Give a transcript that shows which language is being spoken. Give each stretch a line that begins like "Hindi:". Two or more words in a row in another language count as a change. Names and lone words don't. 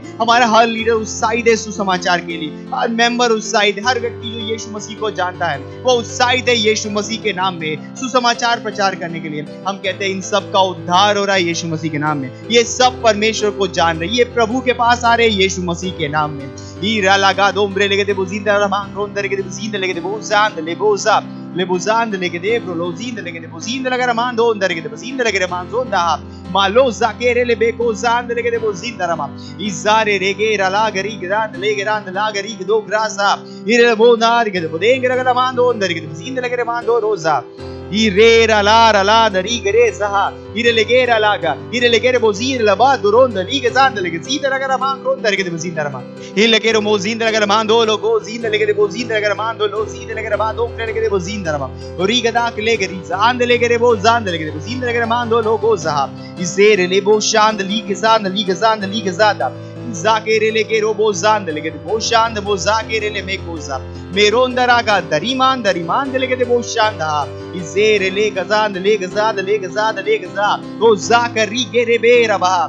Hindi: हमारा हर लीडर उत्साहित है सुसमाचार के लिए, हर मेंबर उत्साहित है, हर व्यक्ति जो यीशु मसीह को जानता है वो उत्साहित है यीशु मसीह के नाम में सुसमाचार प्रचार करने के लिए। हम कहते हैं इन सब का उद्धार हो रहा है यीशु मसीह के नाम में। ये सब परमेश्वर को जान रहे, ये प्रभु के पास आ रहे हैं यीशु मसीह के नाम में। ईरा लगा दोम्ब्रे लेके दे बुजिंदा रमांग रोंदर के दे बुजिंदा लेके दे बोजांद ले बोजा ले बुजांद लेके दे ब्रोलोजिंद लेके दे बुजिंदा लगा रमान दो अंदर के दे बुजिंदा लेके रमान जोंदा मालो जाकेरे ले बेको जांद लेके दे बुजिंदा रमा इजारे रेगे रला गरी ग्रांद ले ग्रांद ला गरी दो ग्रासा इरे बोनार के दे बुदेंग लगा रमान दो अंदर के दे बुजिंदा लेके रमान दो रोजा Irera la la da rigere saha irelegera laga irelegere bozin la ba duronda liga zanda lega zida laga man ronda lega bozin rama ilegero mozin laga mando lo go zin lega bozin laga mando lo zin lega ba do lega bozin rama riga da lega riza and lega bo zanda lega bozin lega mando lo go saha isere le bo shand liga zanda liga zanda liga zanda Zakere ke robo zand lege de boshand mo zakere le mekoza. Merondara ga dariman dariman lege de boshanda. Izere le gazand le gazad le gazad le gazad. O zakari gere bera ba.